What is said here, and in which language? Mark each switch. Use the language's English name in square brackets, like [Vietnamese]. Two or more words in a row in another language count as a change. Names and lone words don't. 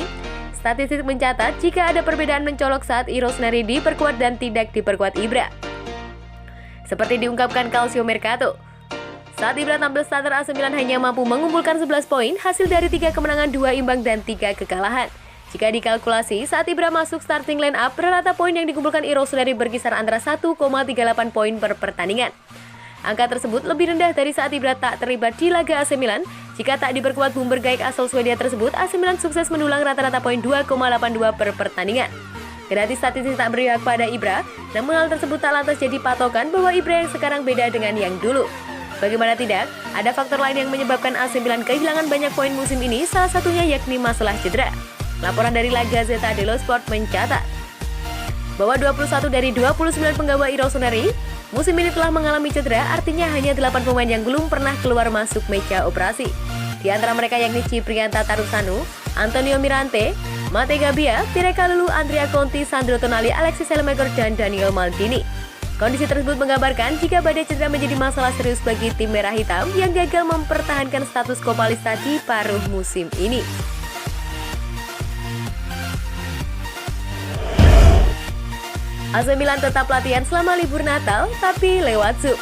[Indonesian] Statistik mencatat jika ada perbedaan mencolok saat Rossoneri diperkuat dan tidak diperkuat Ibra. Seperti diungkapkan Calcio Mercato, saat Ibra tampil starter, AC Milan hanya mampu mengumpulkan 11 poin hasil dari 3 kemenangan, 2 imbang, dan 3 kekalahan. Jika dikalkulasi, saat Ibra masuk [English] starting line up, [Indonesian] rata poin yang dikumpulkan Rossoneri berkisar antara 1,38 poin per pertandingan. Angka tersebut lebih rendah dari saat Ibra tak terlibat di laga AC Milan. Jika tak diperkuat bumper gaik asal Swedia tersebut, AC Milan sukses mendulang rata-rata poin 2,82 per pertandingan. Kendati statistik tak berpihak pada Ibra, namun hal tersebut tak lantas jadi patokan bahwa Ibra yang sekarang beda dengan yang dulu. Bagaimana tidak, ada faktor lain yang menyebabkan AC Milan kehilangan banyak poin musim ini, salah satunya yakni masalah cedera. Laporan dari La Gazzetta dello Sport mencatat bahwa 21 dari 29 penggawa Rossoneri musim ini telah mengalami cedera, artinya hanya 8 pemain yang belum pernah keluar masuk meja operasi. Di antara mereka yakni Ciprianta Tarusanu, Antonio Mirante, Mate Gabbia, Pire Kalulu, Andrea Conti, Sandro Tonali, Alexis Saelemaekers, dan Daniel Maldini. Kondisi tersebut menggambarkan jika badai cedera menjadi masalah serius bagi tim merah hitam yang gagal mempertahankan status Coppa Lista di paruh musim ini. AC Milan tetap latihan selama libur Natal, tapi lewat Zoom.